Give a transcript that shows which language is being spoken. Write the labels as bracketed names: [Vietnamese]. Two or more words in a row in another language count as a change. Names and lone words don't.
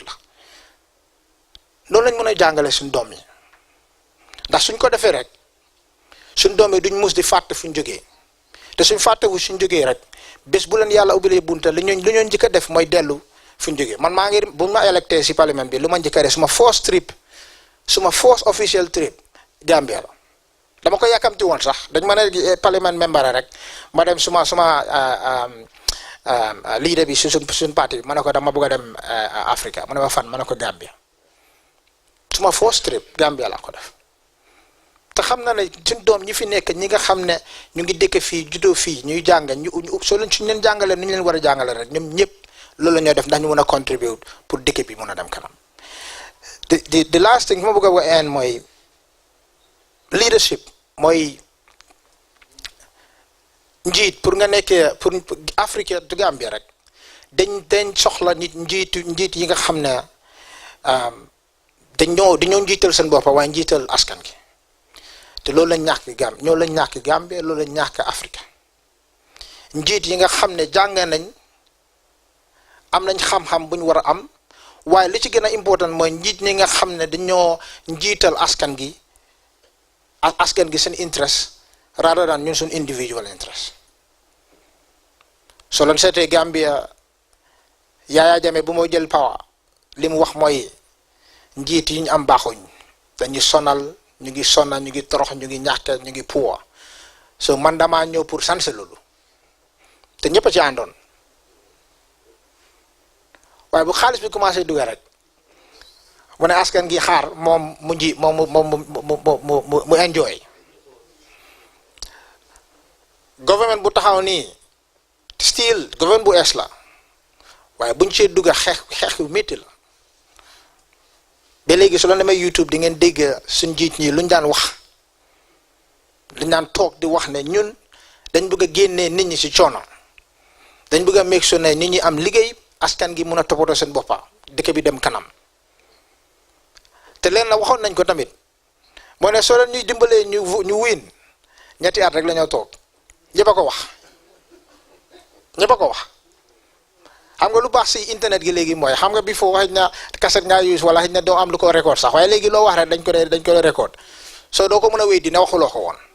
[Wolof] la loolu lañ mën a jàngale suñ doom yi ndax suñ ko defee rek suñ doom yi duñ mus di fàtte fuñ jógee te suñ fàttewu suñ jógee rek bés bu leen yàlla ubbilee bunta li ñoo njëkk a def mooy dellu fuñ jógee man maa ngi buñ ma électé si parlement bi lu ma njëkk a def suma [English] first official trip [Wolof] Gambia la dama ko yàkkamti woon sax dañ ma ne [French] parlement membre [Wolof] rek ma dem suma leader bi suñ parti bi ma ne ko dama bëgg a dem Africa ma ne ma fan ma ne ko Gambia suma [English] first trip [Wolof] Gambia laa ko def te xam na ne suñ doom ñi fi nekk ñi nga xam ne ñu ngi dëkk fii juddoo fii ñuy jàng soo leen suñ leen jàngalee nu ñu leen war a jàngale rek ñoom ñëpp loolu la ñoo def ndax ñu mën a contribute pour dëkk bi mën a dem kanam [English] the last thing [Wolof] ma bëgg a wax mooy leadership mooy njiit pour nga nekkee pour [French] Afrique du [Wolof] Gambia rek dañ soxla njiit yi nga xam ne dañoo njiital seen bopp waaye njiital askan gi te loolu lañ ñàkk Gambia loolu lañ ñàkk Afrique njiit yi nga xam ne jàng nañ am nañ xam-xam bu ñu war a am waaye li ci gën a important mooy njiit ñi nga xam ne dañoo njiital askan gi ak askan gi seen [English] interest rather than [Wolof] ñun suñ [English] individual interest [Wolof] soo leen seetee Gambia Yaya Jammeh bu moo jël power li mu wax mooy njiit yi ñu am baaxuñ dañuy sonal ñu ngi sonna ñu ngi torox ñu ngi ñàkk ñu ngi puwa so man damaa ñëw [French] pour sanse [Wolof] loolu te ñëpp a ci àndoon waaye bu xaalis bi commencé dugal rek mu ne askan gi xaar moom mu [English] enjoy government [Wolof] bu taxaw nii [English] still government [Wolof] bu ees la waaye buñ cee dugga xeex yu métti la ba léegi su la demee YouTube di ngeen dégg suñ jiit ñi luñ daan wax luñ daan toog di wax ne ñun dañ bëgg a génnee nit ñi ci coono dañ bëgg a [English] make sure [Wolof] ne nit ñi am liggéey askan gi mun a toppatoo seen boppa dëkk bi dem kanam te leen la waxoon nañ ko tamit moo ne soo leen ñuy dimbalee ñu win ñetti at rek la ñoo toog ñëpp a ko wax xam nga lu baax si internet gi léegi mooy xam nga bi foo xëy na cassette ngaa use wala xëy na doo am lu ko record sax waaye léegi loo wax rek dañ ko record soo doo ko mën a wéy dina waxuloo ko woon